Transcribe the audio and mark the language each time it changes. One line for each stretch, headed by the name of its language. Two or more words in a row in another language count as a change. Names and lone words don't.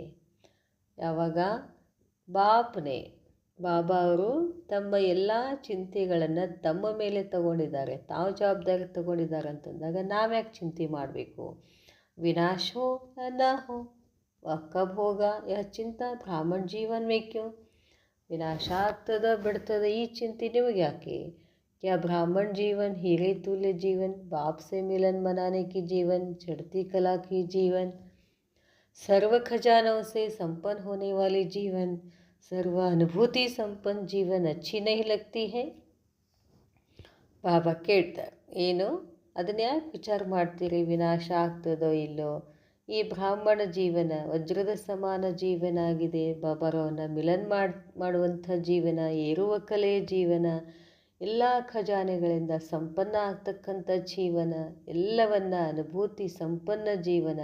Kannada: ಯಾವಾಗ ಬಾಬಾ ಅವರು ತಮ್ಮ ಎಲ್ಲ ಚಿಂತೆಗಳನ್ನು ತಮ್ಮ ಮೇಲೆ ತಗೊಂಡಿದ್ದಾರೆ, ತಾವು ಜವಾಬ್ದಾರಿ ತಗೊಂಡಿದ್ದಾರೆ ಅಂತಂದಾಗ ನಾವ್ಯಾಕೆ ಚಿಂತೆ ಮಾಡಬೇಕು.
Hindi: विनाश हो न हो वह कब होगा यह चिंता ब्राह्मण जीवन में क्यों.
Kannada: ವಿನಾಶ ಆಗ್ತದ ಬಿಡ್ತದ ಈ ಚಿಂತೆ ನಿಮಗೆ ಯಾಕೆ?
Hindi: क्या ब्राह्मण जीवन हीरे तुल्य जीवन, बाप से मिलन मनाने की जीवन, चढ़ती कला की जीवन, सर्व खजानों से संपन्न होने वाली जीवन, सर्व अनुभूति संपन्न जीवन अच्छी नहीं लगती है?
Kannada: ಬಾಬಾ ಕೇಳ್ತಾರೆ, ಏನು ಅದನ್ನ ಯಾಕೆ ವಿಚಾರ ಮಾಡ್ತೀರಿ? ವಿನಾಶ ಆಗ್ತದೋ ಇಲ್ಲೋ? ಈ ಬ್ರಾಹ್ಮಣ ಜೀವನ ವಜ್ರದ ಸಮಾನ ಜೀವನ ಆಗಿದೆ. ಬಾಬಾರವನ್ನ ಮಿಲನ್ ಮಾಡುವಂಥ ಜೀವನ, ಏರುವ ಕಲೆಯ ಜೀವನ, ಎಲ್ಲ ಖಜಾನೆಗಳಿಂದ ಸಂಪನ್ನ ಆಗ್ತಕ್ಕಂಥ ಜೀವನ, ಎಲ್ಲವನ್ನ ಅನುಭೂತಿ ಸಂಪನ್ನ ಜೀವನ.